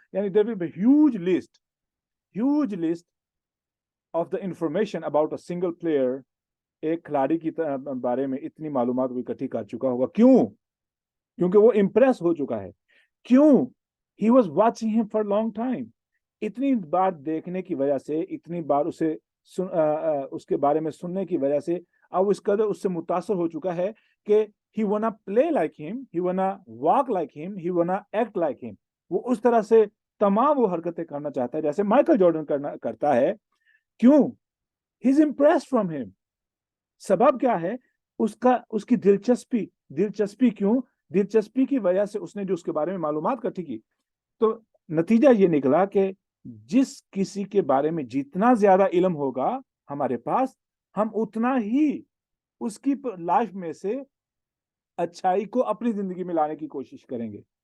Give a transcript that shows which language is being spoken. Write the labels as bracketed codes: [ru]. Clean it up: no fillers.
[en] یعنی there will be huge list of the information about a single player. [ur] ایک کھلاڑی کی بارے میں اتنی معلومات وہ اکٹھی کر چکا ہوگا. کیوں؟ کیونکہ وہ امپریس ہو چکا ہے. [en] کیوں؟ he was watching him for a long time. [ur] اتنی بار دیکھنے کی وجہ سے, اتنی بار اس کے بارے میں سننے کی وجہ سے اب اس قدر اس سے متاثر ہو چکا ہے کہ [en] he wanna play like him, [ur] he wanna walk like him, he wanna act like him. وہ اس طرح سے تمام وہ حرکتیں کرنا چاہتا ہے جیسے مائیکل جارڈن کرتا ہے. [en] کیوں؟ he's impressed from him. [ur] سبب کیا ہے؟ اس کی دلچسپی. کیوں؟ دلچسپی کی وجہ سے اس نے جو اس کے بارے میں معلومات اکٹھی کی. تو نتیجہ یہ نکلا کہ جس کسی کے بارے میں جتنا زیادہ علم ہوگا ہمارے پاس, ہم اتنا ہی اس کی لائف میں سے اچھائی کو اپنی زندگی میں لانے کی کوشش کریں گے.